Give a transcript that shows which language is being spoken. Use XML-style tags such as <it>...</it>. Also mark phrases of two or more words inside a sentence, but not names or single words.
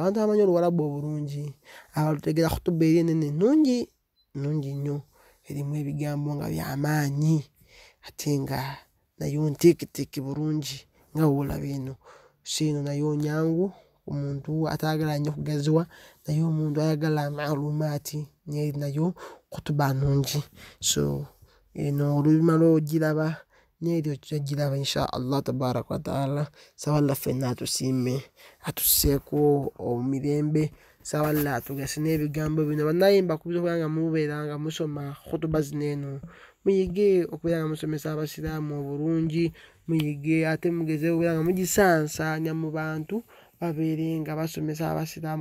<lg>Abantu abamanyi oluwalabu obulungi abalutegeera khutuba eri enene nnungi nnyo, erimu ebigambo nga by'amaanyi ate nga nayo nteeketeeke bulungi nga bw'olaba eno. So eno nayo nyangu omuntu ataagala nnyo kugaziwa, naye omuntu ayagala maalumaati nayo khutuba nnungi. So eno olumala ogiraba n'eri ogiraba</lg> <ar>insha Allah tabaraka wa ta'ala.</ar> <lg>Saba Allah ffenna atusiime atusseeko omumirembe, saba Allah atugase n'ebigambo bino. Bannayye mbakubiza okubeera nga mubeera nga musoma khutuba zino eno, muyige okubeera nga musomesa abasiraamu obulungi, muyige ate mugeze okubeera nga mugisaansaanya mu bantu babeere nga basomesa abasiraamu.</lg>